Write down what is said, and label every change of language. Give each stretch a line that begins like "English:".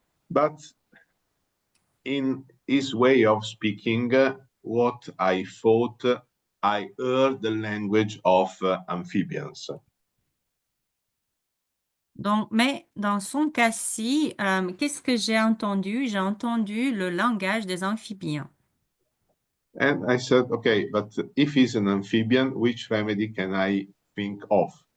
English: But in his way of speaking, what I thought, I heard the language of amphibians.
French: Donc, mais dans son cas-ci, qu'est-ce que j'ai entendu? J'ai entendu le langage des amphibiens.
English: And I said, okay, but if he's an amphibian, which remedy can I think of?